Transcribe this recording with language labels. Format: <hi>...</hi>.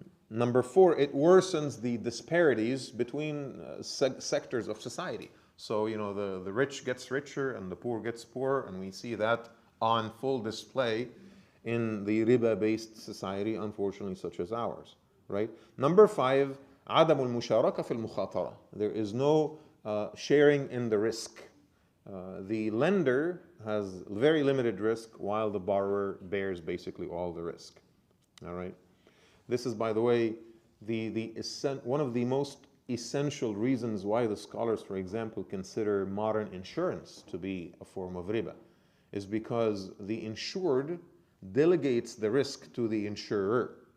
<en>Number four, it worsens the disparities between sectors of society. So, the rich gets richer and the poor gets poorer, and we see that on full display in the riba-based society, unfortunately, such as ours, right? Number five,</en> <ar>عدم المشاركة في المخاطرة.</ar> <en>There is no sharing in the risk. The lender has very limited risk, while the borrower bears basically all the risk. All right. This is, by the way, one of the most essential reasons why the scholars, for example, consider modern insurance to be a form of riba, is because the insured delegates the risk to the insurer.</en>